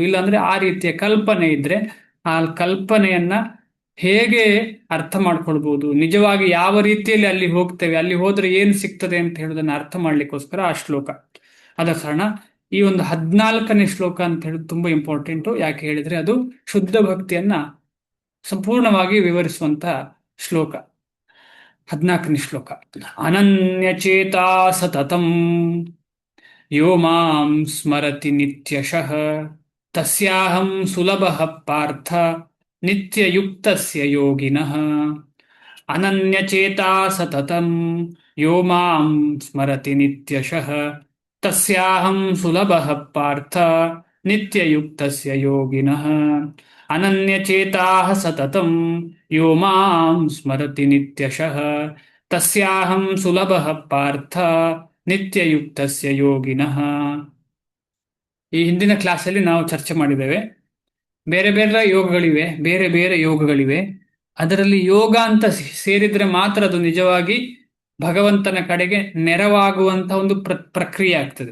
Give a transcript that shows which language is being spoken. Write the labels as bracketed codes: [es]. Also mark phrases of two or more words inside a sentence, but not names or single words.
[kn] ಇಲ್ಲಾಂದ್ರೆ ಆ ರೀತಿಯ ಕಲ್ಪನೆ ಇದ್ರೆ ಆ ಕಲ್ಪನೆಯನ್ನ ಹೇಗೆ ಅರ್ಥ ಮಾಡ್ಕೊಳ್ಬಹುದು, ನಿಜವಾಗಿ ಯಾವ ರೀತಿಯಲ್ಲಿ ಅಲ್ಲಿ ಹೋಗ್ತೇವೆ, ಅಲ್ಲಿ ಹೋದ್ರೆ ಏನು ಸಿಗ್ತದೆ ಅಂತ ಹೇಳೋದನ್ನ ಅರ್ಥ ಮಾಡ್ಲಿಕ್ಕೋಸ್ಕರ ಆ ಶ್ಲೋಕ. ಆದ ಕಾರಣ ಈ ಒಂದು 14ನೇ ಶ್ಲೋಕ ಅಂತ ಹೇಳೋದು ತುಂಬಾ ಇಂಪಾರ್ಟೆಂಟು. ಯಾಕೆ ಹೇಳಿದ್ರೆ ಅದು ಶುದ್ಧ ಭಕ್ತಿಯನ್ನ ಸಂಪೂರ್ಣವಾಗಿ ವಿವರಿಸುವಂತ ಶ್ಲೋಕ. 14ನೇ ಶ್ಲೋಕ. [sa] ಅನನ್ಯಚೇತಾ ಸತತಂ ಯೋ ಮಾಂ ಸ್ಮರತಿ ನಿತ್ಯಶಃ ತಸ್ಯಾಹಂ ಸುಲಭಃ ಪಾರ್ಥ ನಿತ್ಯಯುಕ್ತಸ್ಯ ಯೋಗಿನಃ. ಅನನ್ಯಚೇತಾ ಸತತಂ ಯೋ ಮಾಂ ಸ್ಮರತಿ ನಿತ್ಯಶಃ ತಸ್ಯಾಹಂ ಸುಲಭಃ ಪಾರ್ಥ ನಿತ್ಯಯುಕ್ತಸ್ಯ ಯೋಗಿನಃ. ಅನನ್ಯಚೇತಾಃ ಸತತಂ ಯೋ ಮಾಂ ಸ್ಮರತಿ ನಿತ್ಯಶಃ ತಸ್ಯಾಹಂ ಸುಲಭಃ ಪಾರ್ಥ ನಿತ್ಯಯುಕ್ತಸ್ಯ ಯೋಗಿನಃ. [kn] ಈ ಹಿಂದಿನ ಕ್ಲಾಸಲ್ಲಿ ನಾವು ಚರ್ಚೆ ಮಾಡಿದ್ದೇವೆ. ಬೇರೆ ಬೇರೆ ಯೋಗಗಳಿವೆ, ಬೇರೆ ಬೇರೆ ಯೋಗಗಳಿವೆ. ಅದರಲ್ಲಿ ಯೋಗ ಅಂತ ಸೇರಿದ್ರೆ ಮಾತ್ರ ಅದು ನಿಜವಾಗಿ ಭಗವಂತನ ಕಡೆಗೆ ನೆರವಾಗುವಂತ ಒಂದು ಪ್ರಕ್ರಿಯೆ ಆಗ್ತದೆ.